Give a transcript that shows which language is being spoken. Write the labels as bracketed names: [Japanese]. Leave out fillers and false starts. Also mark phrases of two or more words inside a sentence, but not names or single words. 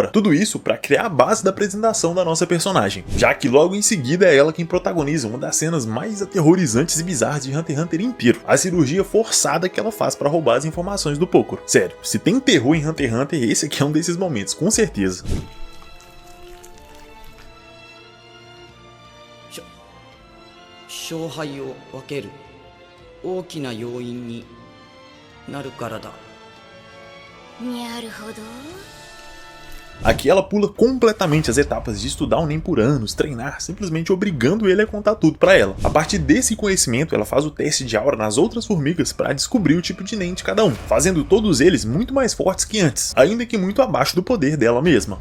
[Portuguese] Tudo isso para criar a base da apresentação da nossa personagem, já que logo em seguida é ela quem protagoniza uma das cenas mais aterrorizantes e bizarras de Hunter x Hunter inteiro, a cirurgia forçada que ela faz para roubar as informações do Pokoro. Sério, se tem terror em Hunter x Hunter, esse aqui é um desses momentos, com certeza. [Japanese] 勝敗を分ける大きな要因になるからだ。なるほど。 [Portuguese] Aqui ela pula completamente as etapas de estudar o Nen por anos, treinar, simplesmente obrigando ele a contar tudo pra ela. A partir desse conhecimento, ela faz o teste de aura nas outras formigas para descobrir o tipo de Nen de cada um, fazendo todos eles muito mais fortes que antes, ainda que muito abaixo do poder dela mesma.